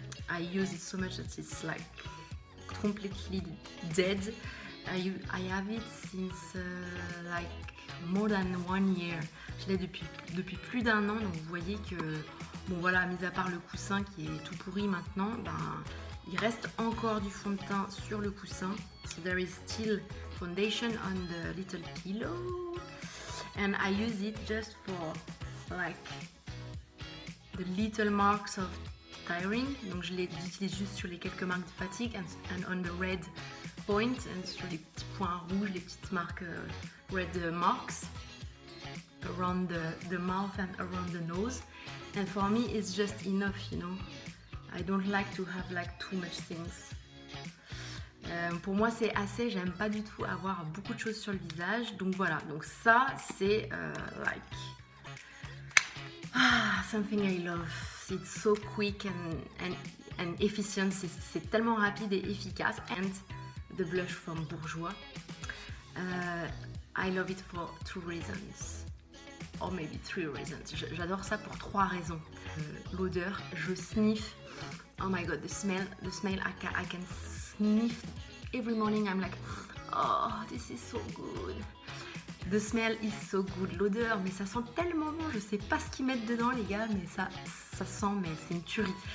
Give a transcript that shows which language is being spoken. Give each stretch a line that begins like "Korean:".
English: I use it so much that it's like completely dead. I have it since like more than 1 year.
French: Je l'ai depuis plus d'1 an, donc vous voyez que bon voilà, mis à part le coussin qui est tout pourri maintenant, il reste encore du fond de teint sur le coussin.
English: So there is still foundation on the little pillow. And I use it just for like the little marks of tiring.
French: Donc je les utilise juste sur les quelques marques de fatigue
English: and on the red point. And
French: sur les petits points rouges, les petites marques
English: red marks around the mouth and around the nose. And for me it's just enough, you know. I don't like to have like too much things.
French: Pour moi c'est assez, j'aime pas du tout avoir beaucoup de choses sur le visage. Donc voilà, donc ça c'est
English: like something I love. It's so quick and efficient,
French: c'est tellement rapide et efficace.
English: And the blush from Bourjois. I love it for 2 reasons. Or maybe 3 reasons.
French: J'adore ça pour 3 raisons. L'odeur, je sniff.
English: Oh my god, the smell I can sniff every morning. I'm like, oh, this is so good. The smell is so good.
French: L'odeur, mais ça sent tellement bon. Je sais pas ce qu'ils mettent dedans, les gars, mais ça sent, mais c'est une tuerie.